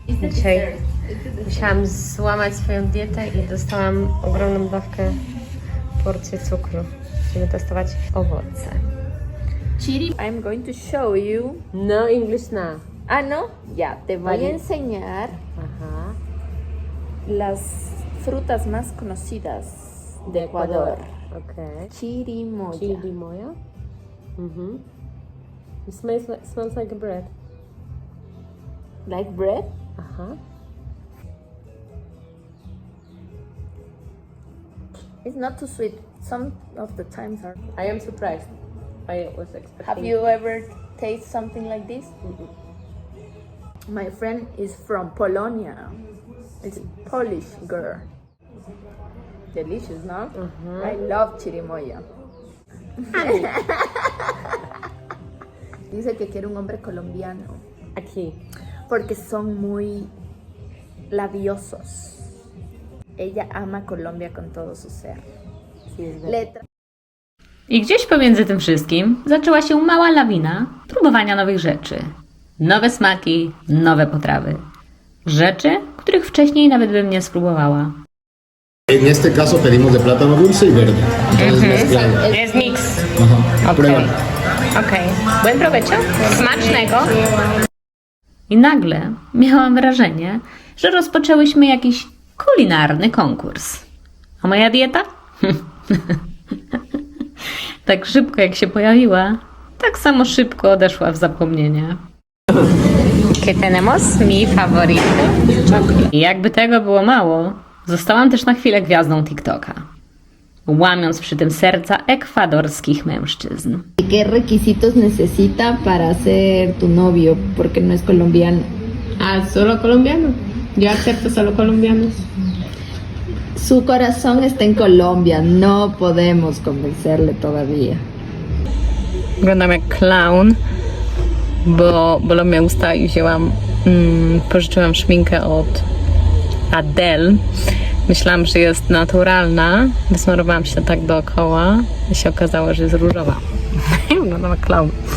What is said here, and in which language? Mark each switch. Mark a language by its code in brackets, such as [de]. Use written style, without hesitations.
[pl] Dzisiaj musiałam złamać swoją dietę i dostałam ogromną dawkę, porcję cukru. Będziemy testować owoce. [en] Chiri, I'm going to show you. No English now. [es] Ah, no, ya, te voy Vale. a enseñar Ajá. las frutas más conocidas de Ecuador. [en] Okay. [es] Chirimoya. Chirimoya. [en] It smells like a bread. Like bread? Aha. It's not too sweet. Some of the times are. I am surprised. I was expecting. Have you ever tasted something like this? My friend is from Polonia. It's a Polish girl. Delicious, no? I love chirimoya. [es] Dice que quiere un hombre colombiano Aquí. porque son muy labiosos. Ella ama Colombia con todo su ser. Sí, es verdad. Letra. [pl] I gdzieś pomiędzy tym wszystkim zaczęła się mała lawina próbowania nowych rzeczy. Nowe smaki, nowe potrawy. Rzeczy, których wcześniej nawet bym nie spróbowała. [es] En este caso pedimos de plátano dulce y verde. Entonces mezclado. [pl] Jest mix. [es] Ajá. Pruébalo. Okej. Buen provecho. [pl] Smacznego. I nagle miałam wrażenie, że rozpoczęłyśmy jakiś kulinarny konkurs. A moja dieta? Tak szybko jak się pojawiła, tak samo szybko odeszła w zapomnienie. [es] ¿Qué tenemos? Mi favorito. [pl] I jakby tego było mało, zostałam też na chwilę gwiazdą TikToka, łamiąc przy tym serca ekwadorskich mężczyzn. [es] ¿Qué requisitos necesita para ser tu novio? Porque no es colombiano. Ah, solo colombiano. Yo acepto solo colombianos. Su corazón está en Colombia, no podemos convencerle todavía. [pl] Wyglądam jak clown, bo bolą mnie usta i wzięłam, pożyczyłam szminkę od Adele. Myślałam, że jest naturalna, wysmarowałam się tak dookoła i się okazało, że jest różowa. Wyglądam jak clown.